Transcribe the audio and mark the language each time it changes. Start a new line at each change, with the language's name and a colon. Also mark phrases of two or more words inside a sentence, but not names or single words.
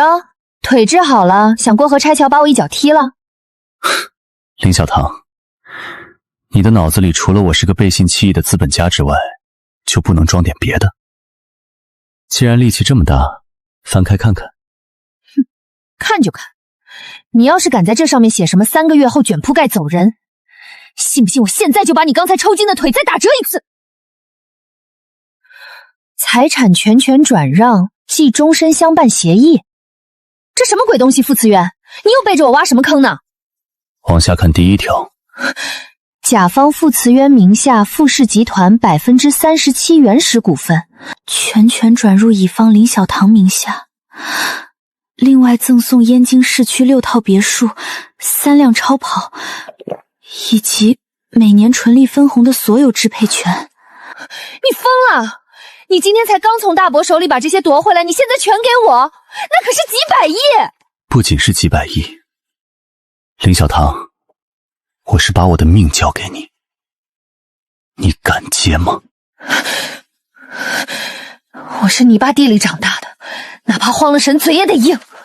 Chinese: 腿治好了，想過河拆橋把我一腳踢了？林小棠， 你的腦子裡除了我是個背信棄義的資本家之外，就不能裝點別的？既然力氣這麼大，翻開看看。哼，看就看。你要是敢在這上面寫什麼 3個月後捲鋪蓋走人，信不信我現在就把你剛才抽筋的腿再打折一次？財產全權轉讓，即終身相伴協議，這什麼鬼東西？傅慈淵，你又背着我挖什麼坑呢？往下看第1條。甲方傅慈淵名下傅氏集團37%原始股份，全权轉入乙方林小棠名下。另外贈送燕京市區6套別墅、3輛超跑，以及每年純利分紅的所有支配權。你瘋了！你今天才剛從大伯手裡把這些奪回來，你現在全給我，那可是幾百億！不僅是幾百億，林小棠，我是把我的命交給你，你敢接吗？我是泥巴地裡長大的，哪怕慌了神，嘴也得硬。